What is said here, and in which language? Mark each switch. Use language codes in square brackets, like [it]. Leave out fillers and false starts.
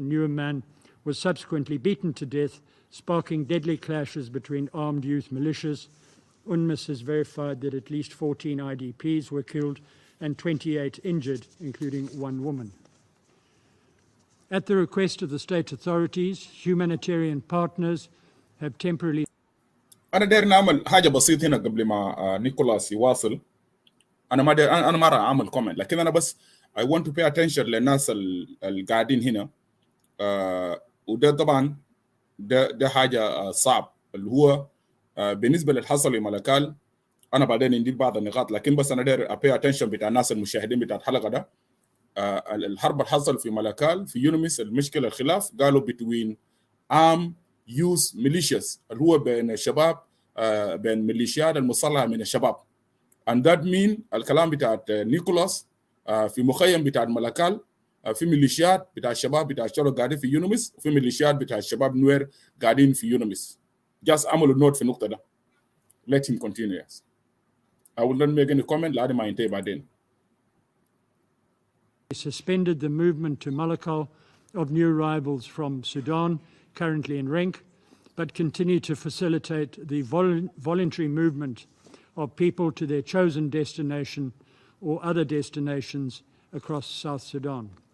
[en] A newer man was subsequently beaten to death, sparking deadly clashes between armed youth militias. UNMIS has verified that at least 14 IDPs were killed and 28 injured, including one woman. At the request of the state authorities, humanitarian partners have temporarily. [ar] أنا داير نعمل حاجة بسيطة هنا قبل ما نيكولاس يواصل. أنا ما راح أعمل كومنت، لكن أنا بس [en] I want to pay attention [ar] للناس القاعدين هنا. وده طبعا ده حاجة صعب اللي هو بالنسبة للحصل في ملكال. أنا بعدين ندير بعض النقاط، لكن بس أنا داير [en] pay attention [ar] بتاع الناس المشاهدين بتاع الحلقة ده. الحرب اللي حصل في ملكال في يونمس، المشكلة الخلاف قالوا [en] between armed youth militias [ar] اللي هو بين الشباب، بين ميليشيات المسلحة من الشباب. [en] and that mean [ar] الكلام بتاع نيكولاس في مخيم بتاع ملكال في ميليشيات بتاع الشباب بتاع الشرق قاعدين في يونمس، وفي ميليشيات بتاع الشباب نوير قاعدين في يونمس. [en] just [ar] عملوا نوت في النقطة ده. [en] let him continue. Yes. I will not make any comment [ar] لحد ما ينتهي بعدين. [en] Suspended the movement to Malakal of new arrivals from Sudan currently in rank, but continue to facilitate the voluntary movement of people to their chosen destination or other destinations across South Sudan.